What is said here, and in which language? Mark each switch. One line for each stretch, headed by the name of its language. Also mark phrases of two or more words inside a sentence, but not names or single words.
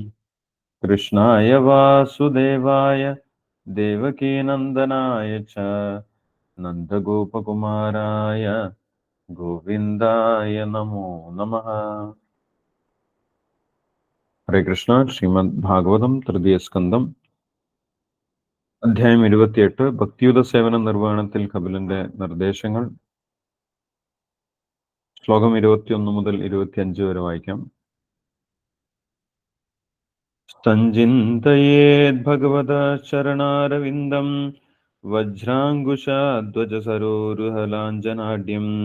Sanskrit: कृष्णाय वासुदेवाय देवकीनन्दनाय च नन्दगोपकुमाराय गोविन्दाय नमो नमः। हरे कृष्ण। श्रीमद् भागवतम तृतीय स्कंदം
Malayalam: അധ്യായം 28 ഭക്തിയുത സേവന നിർവഹണത്തിൽ കപിലന്റെ നിർദ്ദേശങ്ങൾ. ശ്ലോകം 21 മുതൽ 25 വരെ വായിക്കാം.
Sanskrit: സഞ്ചിന്തയേത് ഭഗവത ശരണാരവിന്ദം വജ്രാംകുശധ്വജസരോരുഹലാഞ്ജനാഢ്യം